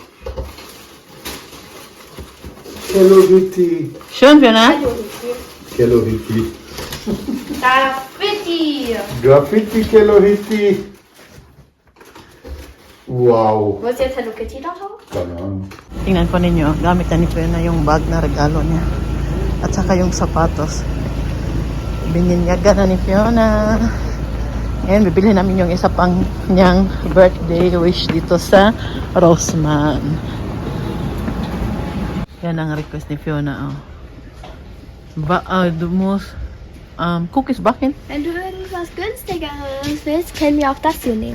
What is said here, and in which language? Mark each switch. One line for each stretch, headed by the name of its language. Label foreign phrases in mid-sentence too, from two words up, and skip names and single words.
German: Hello Kitty. Schön, Fiona. Hello Kitty. Graffiti. Graffiti Hello Kitty. Wow. Wo ist jetzt Hello Kitty da drauf? Keine Ahnung.
Filipino: Tingnan po ninyo, gamit na ni Fiona yung bag na regalo niya. At saka yung sapatos. Bininyaga na ni Fiona. Ngayon, bibili namin yung isa pang niyang
English: birthday wish
Filipino: dito sa Rossmann. Yan ang request ni Fiona. Oh.
German: Du musst Cookies backen. Wenn du irgendwas günstigeres willst, können wir auch das hier nehmen.